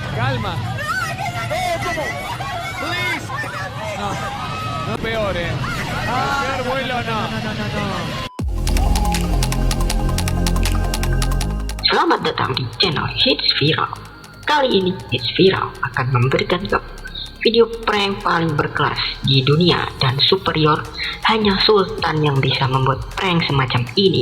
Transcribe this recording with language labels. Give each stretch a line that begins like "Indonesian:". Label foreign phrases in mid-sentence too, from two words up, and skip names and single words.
Spanish: calma. Please. No, no peor, peor vuelo no.
Indonesian: Selamat datang di channel Hits Viral. Kali ini Hits Viral akan memberikan video prank paling berkelas di dunia dan superior. Hanya Sultan yang bisa membuat prank semacam ini.